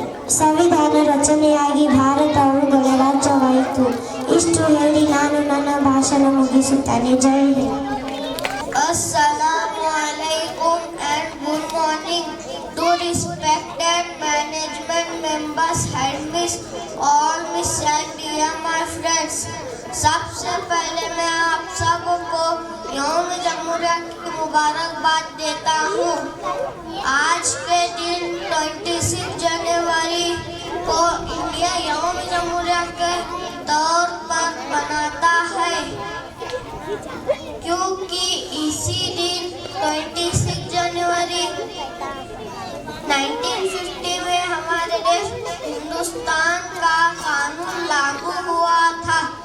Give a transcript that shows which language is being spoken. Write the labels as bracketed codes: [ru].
[kn] ಸಂವಿಧಾನ ರಚನೆಯಾಗಿ ಭಾರತವು ಗಣರಾಜ್ಯವಾಯಿತು. ಇಷ್ಟು ಹೇಳಿ ನಾನು ನನ್ನ ಭಾಷಣ ಮುಗಿಸುತ್ತೇನೆ. ಜೈ Hind. [en] Assalamu alaikum and good morning to respected management members, headmistress, all miss and dear my friends. [hi] सबसे पहले मैं आप सबको यौम जमहूरिया की मुबारकबाद देता हूँ। आज के दिन 26 जनवरी को इंडिया यौम जमहूरिया के तौर पर मनाता है, क्योंकि इसी दिन 26 जनवरी 1950 में हमारे देश हिंदुस्तान का कानून लागू हुआ था।